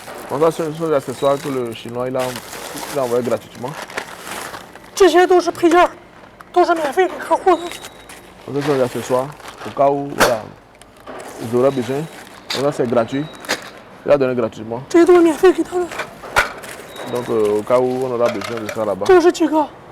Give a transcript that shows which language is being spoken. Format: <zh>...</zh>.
<fr>Donc ça, ce sont des accessoires que le Chinois il a envoyé gratuitement.</fr> <zh>这些都是配件儿，都是免费给客户的。</zh> <fr>Donc ce sont des accessoires au cas où voilà, ils auraient besoin. Donc ça c'est gratuit. Il a donné gratuitement.</fr> <zh>这些都是免费给他的。</zh> <fr>Donc au cas où on aura besoin de ça là-bas.</fr> <zh>这个是几个？</zh>